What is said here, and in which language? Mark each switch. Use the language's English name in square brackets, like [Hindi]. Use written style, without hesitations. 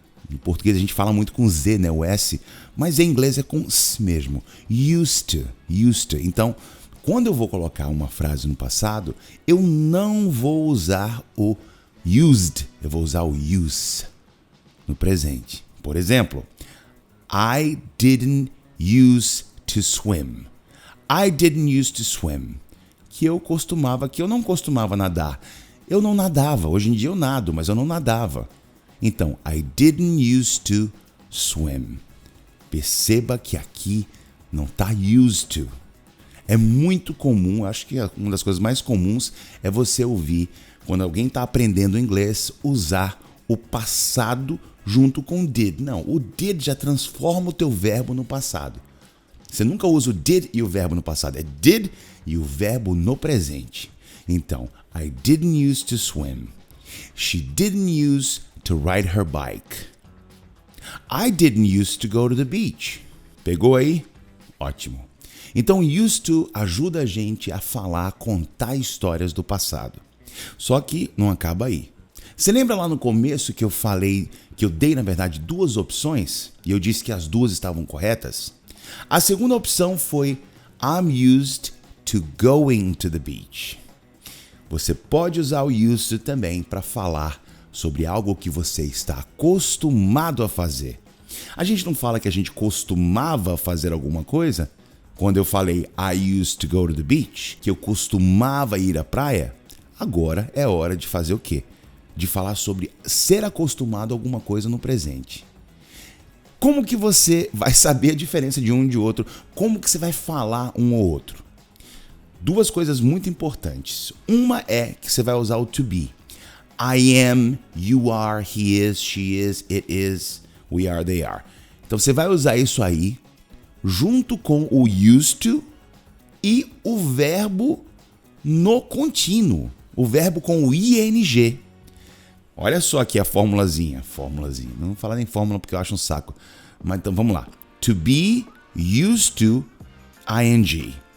[Portuguese] Em português a gente fala muito com Z, né? O S. Mas em inglês é com S mesmo. Used to. Used to. Então, quando eu vou colocar uma frase no passado, eu não vou usar o used. Eu vou usar o use no presente. [English] Por exemplo, I didn't used to swim. I didn't used to swim. [Portuguese] Que eu não costumava nadar. Eu não nadava. Hoje em dia eu nado, mas eu não nadava. [English] Então, I didn't used to swim. [Portuguese] Perceba que aqui não está used to. É muito comum, acho que uma das coisas mais comuns é você ouvir, quando alguém está aprendendo inglês, usar o passado junto com o did. Não, o did já transforma o teu verbo no passado. Você nunca usa o did e o verbo no passado. É did e o verbo no presente. [English] Então, I didn't use to swim. She didn't use to ride her bike. I didn't use to go to the beach. [Portuguese] Pegou aí? Ótimo. Então, used to ajuda a gente a falar, contar histórias do passado. Só que não acaba aí. Você lembra lá no começo que eu falei, que eu dei, na verdade, 2 opções? E eu disse que as 2 estavam corretas? A segunda opção foi I'm used to going to the beach. Você pode usar o used to também para falar sobre algo que você está acostumado a fazer. A gente não fala que a gente costumava fazer alguma coisa? Quando eu falei I used to go to the beach, que eu costumava ir à praia, agora é hora de fazer o quê? De falar sobre ser acostumado a alguma coisa no presente. Como que você vai saber a diferença de um e de outro? Como que você vai falar um ou outro? Duas coisas muito importantes. Uma é que você vai usar o to be. [English] I am, you are, he is, she is, it is, we are, they are. [Portuguese] Então você vai usar isso aí junto com o used to e o verbo no contínuo. O verbo com o ing. Olha só aqui a formulazinha. Não vou falar nem fórmula porque eu acho um saco. Mas então vamos lá. To be, used to, ing.